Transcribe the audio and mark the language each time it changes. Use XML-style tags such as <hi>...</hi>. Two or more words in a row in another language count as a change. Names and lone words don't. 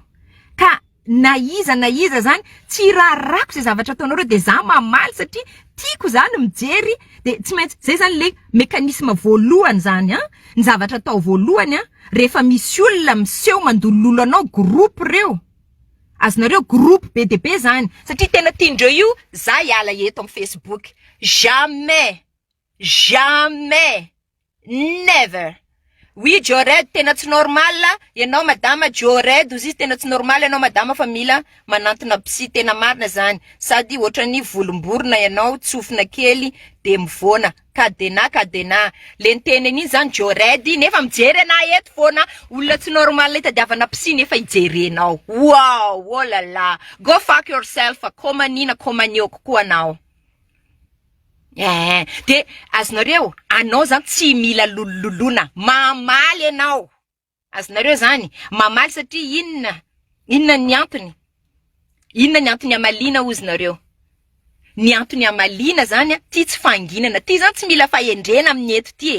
<mg>Ka na iza zany tsy rarako zay zavatra ataonareo de za mamaly satria tiako zany mijery de tsy maintsy zay zany le mekanisme voalohany zany ny zavatra atao voalohany refa misy olona miseho mandololo anao groupe reo. Azonareo groupe be de be zany satria tena tiandreo io za hiala eto am Facebook.</mg> <fr>Jamais, never. Oui,</fr> <mg>Jored, tena tsy normal, ianao madama Jored, ozy tena tsy normal, ianao madama fa mila manantona psy, tena marina zany. Sady ohatrany volomborona ianao, tsofina kely, de mivona, kadena. Le nteneniny zany Jored, nefa mijery ana eto foana, olona tsy normal itadiavana psy nefa ijerenao.</mg> <fr>Wow, oh la la.</fr> <en>Go fuck yourself,</en> <mg>komanina, komanioko koa anao. De azonareo, anao zany tsy mila lololona, mamaly anao. Azonareo zany mamaly satria inona ny antony? Inona ny antony amalina ozy nareo? Ny antony amalina zany ty tsy fanginana, ty zany tsy mila fahendrena amin'ny eto ty.</mg>